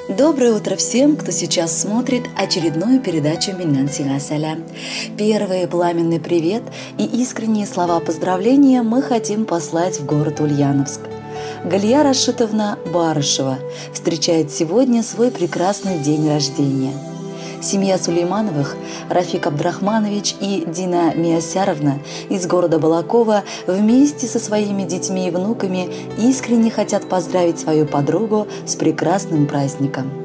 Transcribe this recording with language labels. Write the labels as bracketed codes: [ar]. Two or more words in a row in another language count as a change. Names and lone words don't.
[ru] Доброе утро всем, кто сейчас смотрит очередную передачу «Миннан сиңа сәлам». Первый пламенный привет и искренние слова поздравления мы хотим послать в город Ульяновск. Галия Рашитовна Барышева встречает сегодня свой прекрасный день рождения. Семья Сулеймановых, Рафик Абдрахманович и Дина Миясяровна из города Балакова вместе со своими детьми и внуками искренне хотят поздравить свою подругу с прекрасным праздником.